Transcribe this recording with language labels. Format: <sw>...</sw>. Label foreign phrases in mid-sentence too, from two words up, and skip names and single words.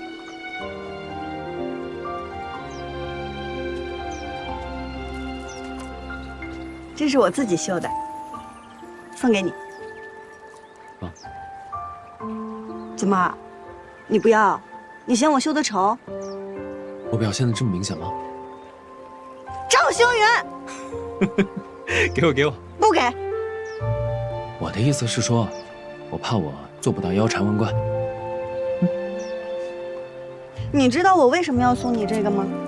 <zh>這是我自己繡的，送給你。怎麼，你不要？你嫌我繡的醜？我表現得這麼明顯嗎？趙修遠，給我。不給。我的意思是說，我怕我做不到腰纏萬貫。你知道我為什麼要送你這個嗎？</zh>